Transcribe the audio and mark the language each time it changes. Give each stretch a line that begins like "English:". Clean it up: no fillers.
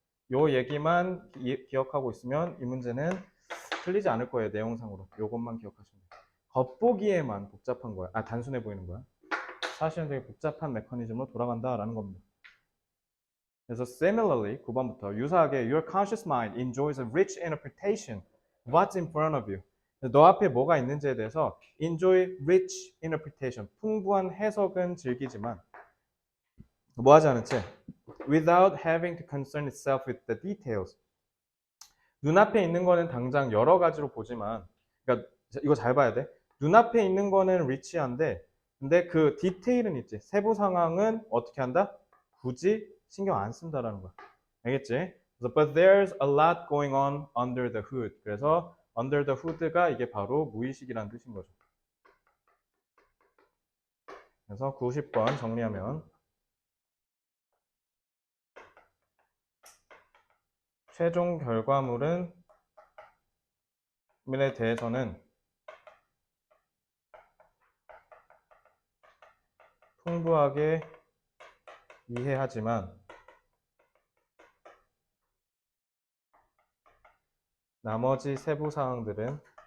Korean: 요 얘기만 기억하고 있으면 이 문제는 틀리지 않을 거예요. 내용상으로. 요것만 기억하시면 돼요. 겉보기에만 복잡한 거야. 단순해 보이는 거야. 사실은 되게 복잡한 메커니즘으로 돌아간다라는 겁니다. 그래서
English: similarly,
Korean: 9번부터 유사하게
English: your conscious mind enjoys a rich interpretation of what's in front of you.
Korean: 너 앞에 뭐가 있는지에 대해서
English: enjoy rich interpretation,
Korean: 풍부한 해석은 즐기지만 뭐 하지 않은 채
English: without having to concern itself with the details.
Korean: 눈앞에 있는 거는 당장 여러 가지로 보지만 그러니까 이거 잘 봐야 돼. 눈앞에 있는 거는 리치한데 근데 그 디테일은 있지. 세부 상황은 어떻게 한다? 굳이 신경 안 쓴다라는 거야. 알겠지? 그래서
English: but there's a lot going on under the hood.
Korean: 그래서
English: under the hood
Korean: 가 이게 바로 무의식이라는 뜻인 거죠. 그래서 90번 정리하면 최종 결과물은 에 대해서는 풍부하게 이해하지만 나머지 세부 사항들은